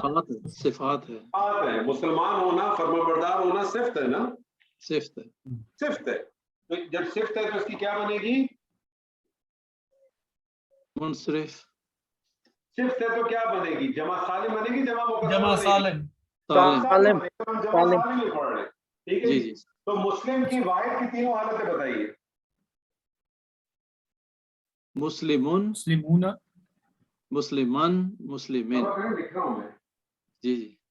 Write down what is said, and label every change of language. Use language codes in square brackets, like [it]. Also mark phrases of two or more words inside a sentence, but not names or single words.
[ur] صفات ہے، صفات ہے، صفات ہے۔ مسلمان ہونا، فرمانبردار ہونا صفت ہے نا، صفت ہے۔ صفت ہے۔ تو جب صفت ہے تو اس کی کیا بنے گی؟ منصرف، صفت ہے تو کیا بنے گی؟ جمع سالم بنے گی، جمع مکسر جمع بنے گی؟ سالم، سالم۔ سالم جمع سالم ہی پڑھ رہے ہیں، ٹھیک ہے جی جی؟ جی، تو مسلم کی واحد کی تینوں حالتیں بتائیے۔ مسلمون، مسلمون، مسلمان، مسلمین۔ لکھ رہا ہوں میں، جی جی،